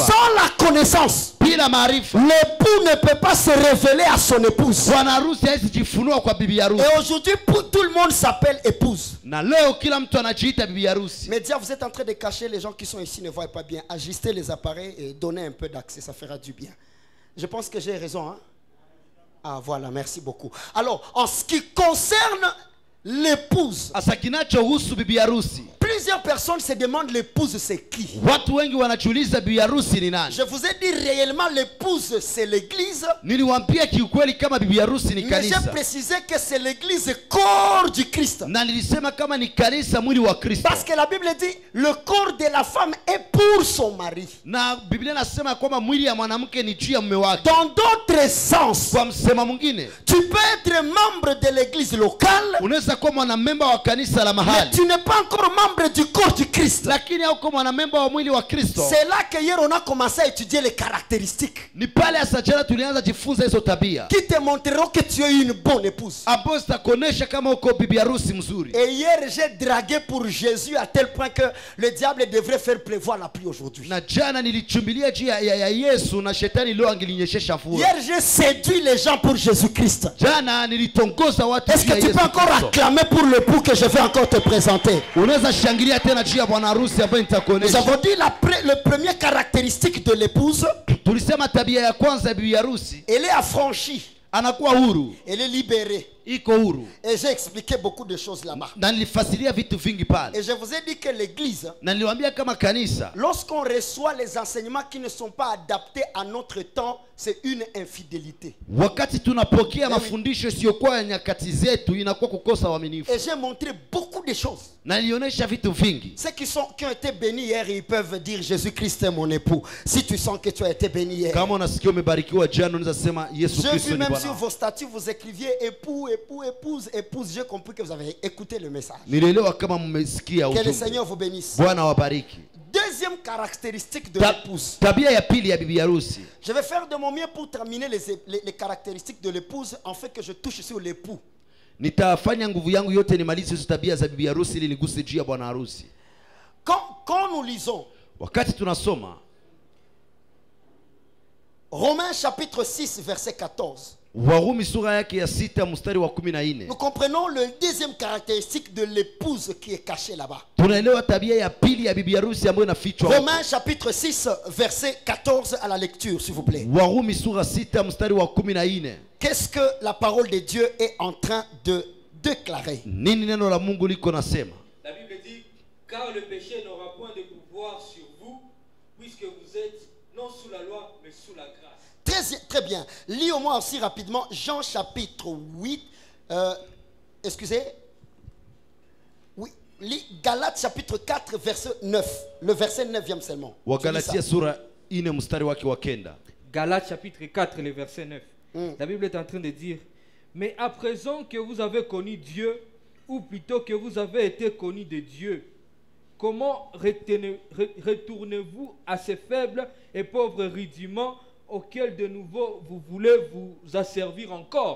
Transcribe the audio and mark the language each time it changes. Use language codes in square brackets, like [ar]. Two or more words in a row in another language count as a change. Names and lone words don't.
[fr] Sans la connaissance, [sw] Bila maarifa [fr] l'époux ne peut pas se révéler à son épouse. [sw] bwana harusi hawezi jifunua kwa bibi harusi. [fr] Et aujourd'hui, tout le monde s'appelle épouse. [sw] Na leo kila mtu anajiita bibi harusi. [fr] Média, vous êtes en train de cacher, les gens qui sont ici ne voient pas bien. Ajustez les appareils et donnez un peu d'accès, ça fera du bien. Je pense que j'ai raison, hein? Ah voilà, merci beaucoup. Alors, en ce qui concerne l'épouse, [sw] Asa kinachohusu bibi harusi, [fr] plusieurs personnes se demandent l'épouse c'est qui. [sw] watu wengi wanajiuliza bibi harusi ni nani. [fr] Je vous ai dit réellement l'épouse c'est l'église, [sw] Niliwaambia kiukweli kama bibi harusi ni [fr] mais j'ai [sw] kanisa, [fr] précisé que c'est l'église corps du Christ. [sw] na nilisema kama ni kanisa mwili wa Kristo. [fr] Parce que la Bible dit le corps de la femme est pour son mari. [sw] Na Biblia inasema kwamba mwili ya mwanamke ni juu ya mume wake. [fr] Dans d'autres sens, [sw] Kwa msema mwingine, [fr] tu peux être membre de l'église locale, [sw] unaweza kuwa mwanamemba wa kanisa la [fr] mais [sw] mahali, [fr] tu n'es pas encore membre du corps du Christ. [sw] lakini hauko mwanamemba wa mwili wa Kristo. [fr] C'est là que hier on a commencé à étudier les caractéristiques [sw] Ni pale hasa jana tulianza jifunza hizo tabia [fr] qui te montreront que tu es une bonne épouse. [sw] ambazo zitakuonesha kama uko bibi harusi mzuri. [fr] Et hier j'ai dragué pour Jésus à tel point que le diable devrait faire pleuvoir la pluie aujourd'hui. [sw] Na jana nilichumbilia juu ya Yesu na shetani leo angelinyeshesha mvua. [fr] Hier j'ai séduit les gens pour Jésus-Christ. [sw] Jana nilitongoza watu [fr] Est-ce [sw] juu ya [fr] que tu [sw] Yesu [fr] peux encore [sw] Kristo. [fr] acclamer pour l'époux que je vais encore te présenter? [sw] Unaweza shangilia tena juu ya bwana harusi ambaye [fr] Nous [sw] nitakuonesha. [fr] avons dit le première caractéristique de l'épouse, [sw] Tulisema tabia ya kwanza ya bibi harusi, [fr] elle est affranchie, [sw] anakuwa huru, [fr] elle est libérée. [sw] iko huru. [fr] Et j'ai expliqué beaucoup de choses là-bas. [sw] Na nilifasiria vitu vingi pale. [fr] Et je vous ai dit que l'église, [sw] Na niliwaambia kama kanisa, [fr] lorsqu'on reçoit les enseignements qui ne sont pas adaptés à notre temps, c'est une infidélité. [sw] wakati tunapokea mafundisho isiyokuwa ya nyakati zetu, inakuwa kukosa uaminifu. [fr] Et j'ai montré beaucoup de choses. [sw] Na nilionyesha vitu vingi. [fr] Ceux qui ont été bénis hier, ils peuvent dire Jésus-Christ est mon époux. Si tu sens que tu as été béni hier. [sw] Kama unasikia umebarikiwa jana, unaweza sema Yesu [fr] J'ai [sw] Kristo [fr] vu [sw] ni [fr] même sur [sw] Bwana. [fr] vos statuts, vous écriviez époux, époux, épouse, épouse. J'ai compris que vous avez écouté le message. [sw] Nilielewa kama mmesikia [fr] Que le [sw] ujumbe. [fr] Seigneur vous bénisse. [sw] Bwana wabariki. [fr] Deuxième caractéristique de Ta- l'épouse. [sw] Tabia ya pili ya bibi harusi. [fr] Je vais faire de mon mieux pour terminer les caractéristiques de l'épouse, en fait que je touche sur l'époux. [sw] Nitafanya nguvu yangu yote nimalize hizo tabia za bibi harusi ili niguse juu ya bwana harusi. [fr] Quand nous lisons [sw] Wakati tunasoma [fr] Romains chapitre 6 verset 14, [sw] Warumi sura yake ya 6 mstari wa 14, [fr] nous comprenons le deuxième caractéristique de l'épouse qui est cachée là-bas. [sw] tunaelewa tabia ya pili ya bibi harusi ambayo inafichwa. [fr] Romains chapitre 6 verset 14 à la lecture s'il vous plaît. [sw] Warumi sura 6 mstari wa 14. [fr] Qu'est-ce que la parole de Dieu est en train de déclarer? [sw] Nini neno la Mungu liko nasema? [fr] La Bible dit, car le péché n'aura point de pouvoir sur vous, puisque vous êtes non sous la loi, mais sous la grâce. Très bien. Lis-moi aussi rapidement Jean chapitre 8. Excusez. Oui. Lis Galates chapitre 4 verset 9. Le verset 9e seulement. [sw] Wagalatia sura 4 mstari wake wa 9. [fr] Galates chapitre 4, le verset 9. La Bible est en train de dire, mais à présent que vous avez connu Dieu, ou plutôt que vous avez été connu de Dieu, comment retournez-vous à ces faibles et pauvres rudiments auxquels de nouveau vous voulez vous asservir encore?